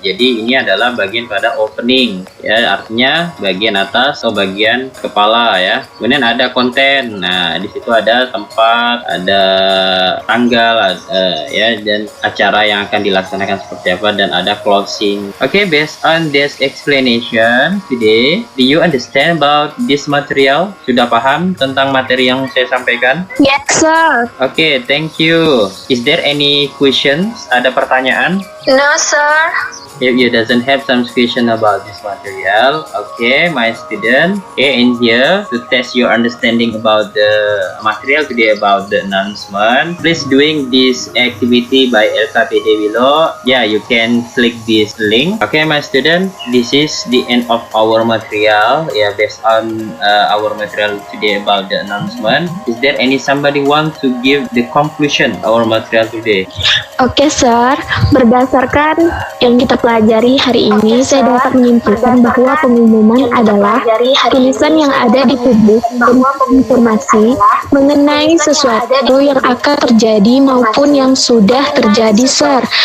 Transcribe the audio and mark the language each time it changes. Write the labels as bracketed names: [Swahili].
[Indonesian] Jadi ini adalah bagian pada opening, ya, artinya bagian atas atau bagian kepala ya. Kemudian ada konten. Nah, di situ ada tempat, ada tanggal, ya, dan acara yang akan dilaksanakan seperti apa, dan ada closing. [English] Oke, based on this explanation today, do you understand about this material? [Indonesian] Sudah paham tentang materi yang saya sampaikan? [English] Yes, sir. Oke, thank you. Is there any questions? [Indonesian] Ada pertanyaan? [English] No, sir. If you doesn't have some question about this material, okay, my student, okay, in here to test your understanding about the material today about the announcement, please doing this activity by LKPD below. Yeah, you can click this link. Okay, my student, this is the end of our material. Yeah, based on our material today about the announcement. Is there any somebody want to give the conclusion our material today? Oke, sir. [Indonesian] Berdasarkan yang kita pelajari hari ini, saya dapat menyimpulkan bahwa pengumuman adalah tulisan yang ada di publik tentang informasi mengenai sesuatu yang akan terjadi maupun yang sudah terjadi, sir.